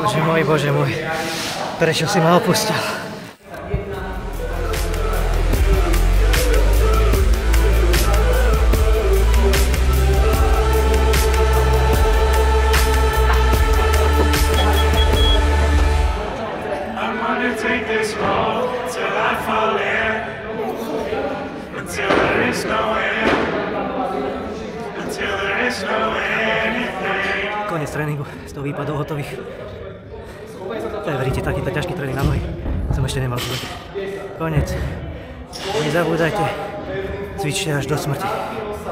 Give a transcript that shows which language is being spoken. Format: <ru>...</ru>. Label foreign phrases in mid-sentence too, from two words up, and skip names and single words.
<sk>Bože môj, prečo si ma opustil?</sk> <en>Take this road till I fall in, until there is no end, until there is no anything.</en> <sk>Konec tréningu, 100 výpadov hotových. To je, veríte, takýto ťažký tréning na nohy som ešte nemal v živote. Konec. Nezabúdajte, cvičte až do smrti.</sk>